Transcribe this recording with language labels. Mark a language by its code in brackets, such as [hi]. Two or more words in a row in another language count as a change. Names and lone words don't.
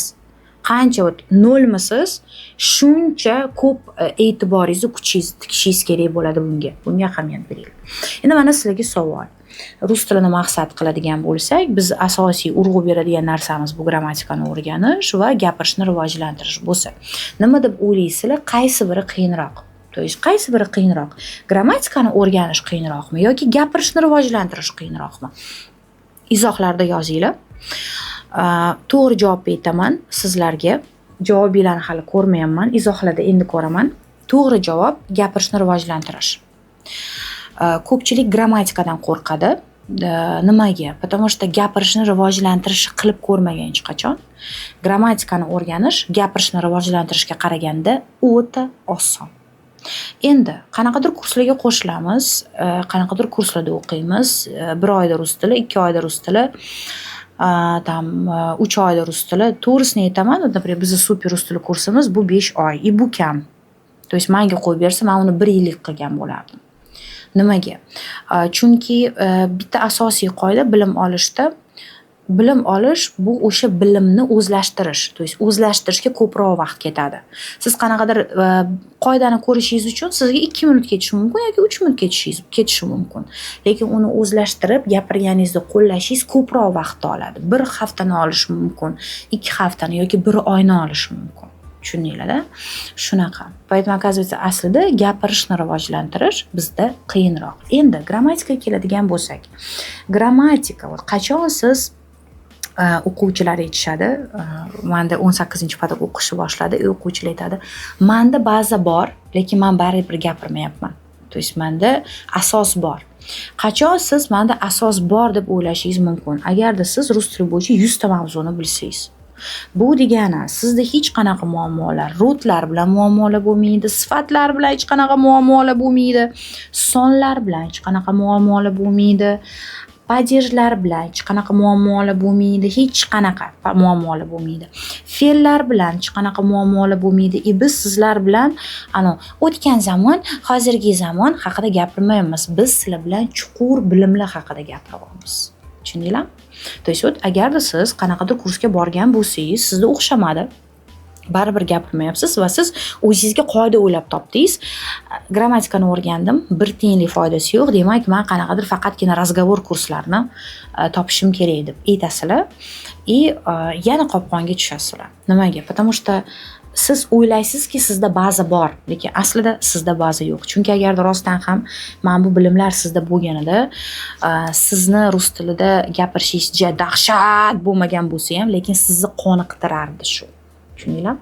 [uz] Qancha nolmisiz, shuncha ko'p e'tiboringizni, kuchingizni tikishingiz kerak bo'ladi bunga. Bunga ahamiyat beringlar. Endi mana sizlarga savol. Rus tilini maqsad qiladigan bo'lsak, biz asosiy urg'u beradigan narsamiz bu grammatikani o'rganish va gapirishni rivojlantirish bo'lsa, nima deb o'ylaysizlar? Qaysi biri qiyinroq? [ru] То есть [uz] qaysi biri qiyinroq? Grammatikani o'rganish qiyinroqmi yoki gapirishni rivojlantirish qiyinroqmi? Izohlarda yozinglar. To'g'ri javob aytaman sizlarga. Javobinglarni hali ko'rmayapman, izohlarda endi ko'raman. To'g'ri javob gapirishni rivojlantirish. Ko'pchilik grammatikadan qo'rqadi. Nimaga? [ru] Потому что [uz] gapirishni rivojlantirish qilib ko'rmagan hech qachon. Grammatikani o'rganish gapirishni rivojlantirishga qaraganda o'ta oson. Endi qanaqadir kurslarga qo'shilamiz, qanaqadir kurslarda o'qiymiz. 1 oyda rus tili, 2 oyda rus tili, 3 oyda rus tili. To'g'risini aytaman, например, bizning super rus tili kursimiz bu 5 oy. Bu kam. [ru] То есть [uz] menga qo'yib bersa, men uni 1 yillik qilgan bo'lardim. Nimaga? Chunki bitta asosiy qoida bilim olishda, bilim olish bu o'sha bilimni o'zlashtirish. [ru] То есть [uz] o'zlashtirishga ko'proq vaqt ketadi. Siz qanaqadir qoidani ko'rishingiz uchun sizga 2 minut ketishi mumkin yoki 3 minut ketishi mumkin. Lekin uni o'zlashtirib gapirganingizni qo'llashingiz ko'proq vaqt oladi. 1 haftani olishi mumkin, 2 haftani yoki 1 oyni olishi mumkin. Tushundinglar-da? Shunaqa. [ru] Поэтому оказывается, [uz] aslida gapirishni rivojlantirish bizda qiyinroq. Endi grammatikaga keladigan bo'lsak, grammatika qachon siz o'quvchilar aytishadi, menda 18-pedagog o'qishni boshladi, o'quvchilar aytadi, menda baza bor, lekin men baribir gapirmayapman. [ru] То есть [uz] menda asos bor. Qachon siz menda asos bor deb o'ylashingiz mumkin? Agarda siz rus tili bo'yicha 100 ta mavzuni bilsangiz. Bu degani sizda hech qanaqa muammolar, rotlar bilan muammolar bo'lmaydi, sifatlar bilan hech qanaqa muammolar bo'lmaydi, sonlar bilan hech qanaqa muammolar bo'lmaydi, padejlar bilan hech qanaqa muammolar bo'lmaydi, hech qanaqa muammolar bo'lmaydi. Fe'llar bilan hech qanaqa muammolar bo'lmaydi. Biz sizlar bilan o'tgan zamon, hozirgi zamon haqida gapirmaymiz. Biz sizlar bilan chuqur bilimlar haqida gapiryapmiz. Tushundinglar? [ru] То есть [uz] agarda siz qanaqadir kursga borgan bo'lsangiz, sizda o'xshamadi, baribir gapirmayapsiz va siz o'zingizga qoida o'ylab topdingiz. Grammatikani o'rgandim, bir tiyinlik foydasi yo'q, demak men qanaqadir faqatgina razgovor kurslarini topishim kerak deb aytasizlar. Yana qopqonga tushasizlar. Nimaga? [ru] Потому что [uz] siz o'ylaysizki sizda baza bor, lekin aslida sizda baza yo'q. Chunki agarda rostdan ham mana bu bilimlar sizda bo'lganida, sizni rus tilida gapirishingiz dahshat bo'lmagan bo'lsa ham, lekin sizni qoniqtirardi shu. Tushundinglar?